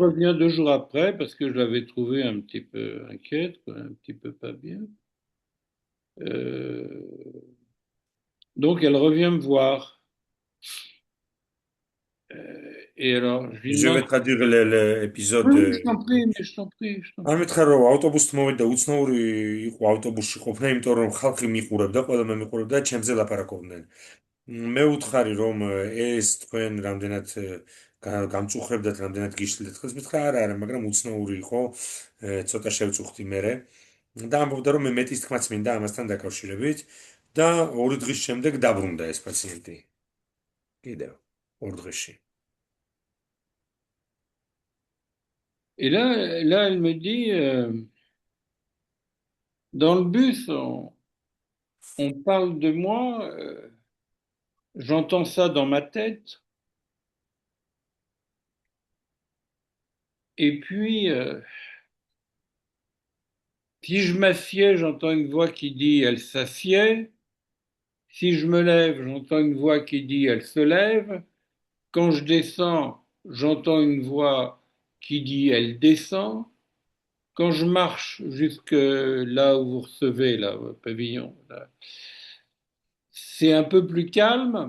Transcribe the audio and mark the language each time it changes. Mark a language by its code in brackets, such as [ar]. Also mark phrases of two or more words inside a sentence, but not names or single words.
[fr] revient 2 jours après parce que je l'avais trouvée un petit peu inquiète, quoi, un petit peu pas bien. Donc, elle revient me voir. Et alors, je lui Je demande. vais traduire l'épisode. Oui, oui, je t'en prie, mais je t'en prie, je t'en [ka] არ [fr] prie. [ka] მითხრა რომ ავტობუსით მოვიდა უცნაური იყო ავტობუსში ყოფნა იმიტომ რომ ხალხი მიყურებდა ყველა მე მიყურებდა ჩემზე ლაპარაკობდნენ მე უთხარი რომ ეს თქვენ რამდენად გამწუხრებდათ რამდენად გიშლით ხელს მითხრა არა მაგრამ უცნაური იყო ცოტა შევწუხდი მერე და ამბობდა რომ მე მეტის თქმაც მინდა ამასთან დაკავშირებით და 2 დღის შემდეგ დაბრუნდა ეს პაციენტი კიდევ 2 დღეში [fr] Et là, elle me dit, dans le bus, on parle de moi, j'entends ça dans ma tête, et puis, si je m'assieds, j'entends une voix qui dit, elle s'assied, si je me lève, j'entends une voix qui dit, elle se lève, quand je descends, j'entends une voix qui dit, elle descend, quand je marche jusque là où vous recevez, là, au pavillon, là, c'est un peu plus calme.